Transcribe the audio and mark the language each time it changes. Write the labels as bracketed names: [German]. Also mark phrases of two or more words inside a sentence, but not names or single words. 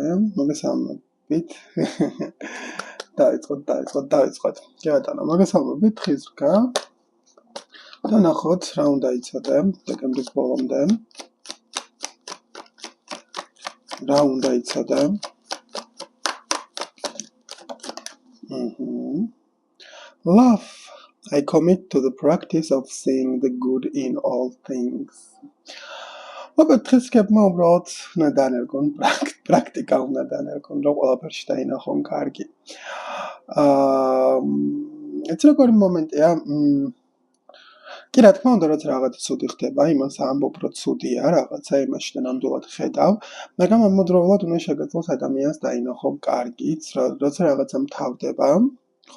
[Georgian] მოგესალმებით. დავიწყოთ. კი ბატონო, მოგესალმებით დღის რქა. და ნახოთ რა უნდა იცოდე დეკემბრის ბოლომდე. რა უნდა იცოდე? [English] Love. I commit to the practice of seeing the good in all things. [Georgian] Მაგრამ დღესკებმა უბრალოდ უნდა დანერგონ პრაქტიკა უნდა დანერგონ, რომ ყველაფერში დაინახონ კარგი. ეს როგორი მომენტია? კი რა თქმა უნდა, რაც რაღაცა ცუდი ხდება, იმას ამბობ, რომ ცუდია რაღაცა, იმაში და ნამდვილად ხედავ, მაგრამ ამავდროულად უნდა შეგეძლოს ადამიანს დაინახო კარგიც, როცა რაღაცა მთავრდება, ხო?